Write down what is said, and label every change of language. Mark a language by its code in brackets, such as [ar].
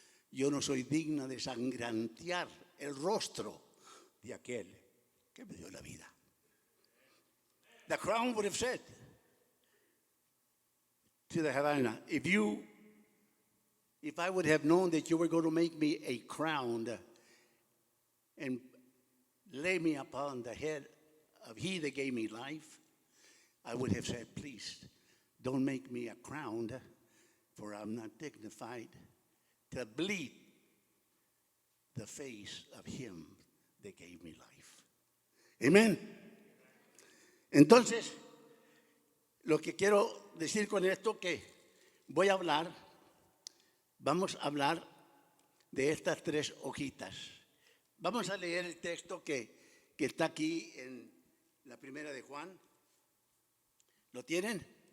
[es] Yo no soy digna de sangrantear el rostro de aquel que me dio la vida. [en] The crown would have said to the Havana, if I would have known that you were going to make me a crown and lay me upon the head of he that gave me life, I would have said, please, don't make me a crown, for I'm not dignified to bleed the face of him that gave me life. Amen. [es] Entonces, lo que quiero decir con esto que vamos a hablar de estas 3 hojitas. Vamos a leer el texto que está aquí en la primera de Juan. ¿Lo tienen?